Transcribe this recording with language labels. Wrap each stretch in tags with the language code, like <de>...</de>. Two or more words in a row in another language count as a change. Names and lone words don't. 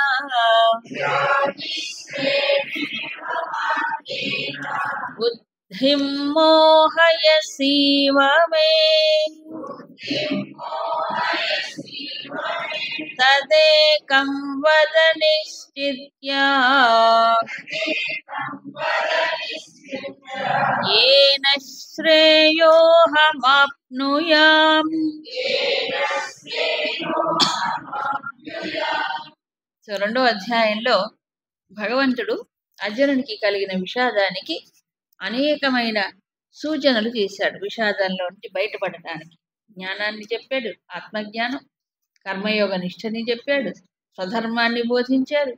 <sa>बुद्धिं मोहयसीव मे तदेकं वद निश्चित्य येन श्रेयोऽहमाप्नुयाम्.</sa> <te>సో 2వ అధ్యాయంలో భగవంతుడు అర్జునునికి కలిగిన విషాదానికి అనేకమైన సూచనలు చేశాడు. విషాదంలో నుంచి బయటపడటానికి జ్ఞానాన్ని చెప్పాడు, ఆత్మజ్ఞానం, కర్మయోగ నిష్ఠని చెప్పాడు, స్వధర్మాన్ని బోధించాడు.</te>